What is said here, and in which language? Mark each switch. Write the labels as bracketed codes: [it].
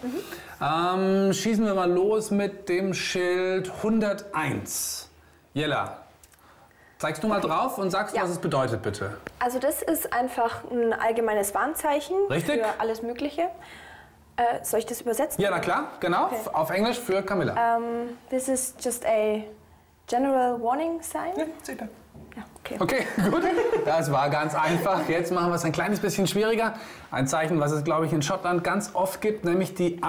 [de] Mhm. Schießen wir mal los mit dem Schild 101. Jella, zeigst du mal drauf und sagst, was es bedeutet, bitte. Also das ist einfach ein allgemeines Warnzeichen. Richtig. Für alles Mögliche. Soll ich das übersetzen? Ja, na klar, genau. Okay. Auf Englisch für Camilla. [en] This is just a general warning sign. [de] Ja, super. Ja, okay. Okay, gut. Das war ganz einfach. Jetzt machen wir es ein kleines bisschen schwieriger. Ein Zeichen, was es, glaube ich, in Schottland ganz oft gibt, nämlich die